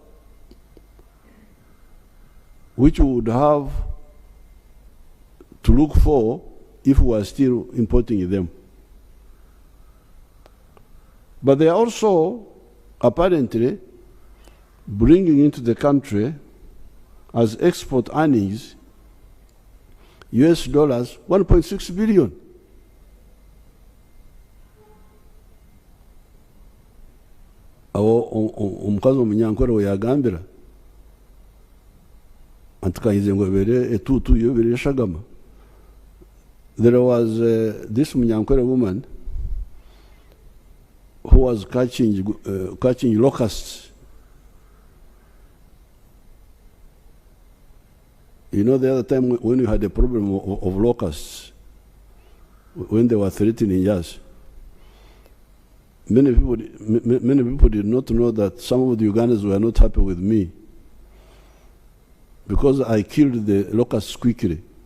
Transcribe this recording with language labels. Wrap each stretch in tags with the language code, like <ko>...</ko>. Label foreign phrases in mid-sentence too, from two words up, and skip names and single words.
<en>which we would have to look for if we are still importing them. But they are also apparently bringing into the country as export earnings US dollars 1.6 billion.</en> <nyn>Omukazi omunyankore weyagambira antukayize ngo ebere etutu yo bere shagama.</nyn> <en>There was this Munyankore woman who was catching locusts. You know, the other time when we had a problem of locusts, when they were threatening us, many people did not know that some of the Ugandans were not happy with me because I killed the locusts quickly.</en>